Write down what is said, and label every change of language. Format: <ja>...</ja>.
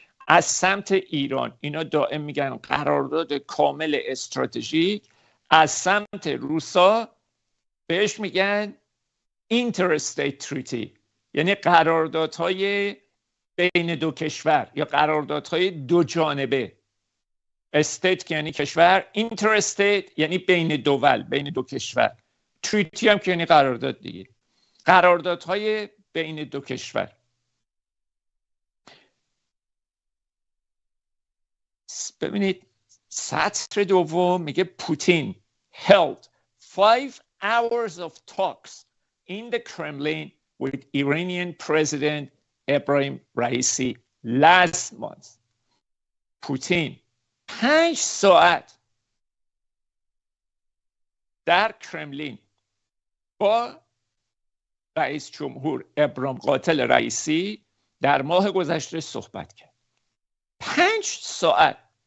<fa>از سمت ایران اینا دائم میگن قرارداد کامل استراتژیک، از سمت روسا بهش میگن interstate treaty، یعنی قراردادهای بین دو کشور یا قراردادهای دو جانبه. استیت یعنی کشور، interstate یعنی بین دول، بین دو کشور، treaty هم که یعنی قرارداد دیگه، قراردادهای بین دو کشور.</fa> <en>ببینید سطر دوم میگه Putin held 5 hours of talks in the Kremlin with Iranian President Ebrahim Raisi last month.</en> <fa>پوتین 5 ساعت در کرملین با رئیس جمهور ابراهیم قاتل رئیسی در ماه گذشته صحبت کرد. 5 ساعت.</fa>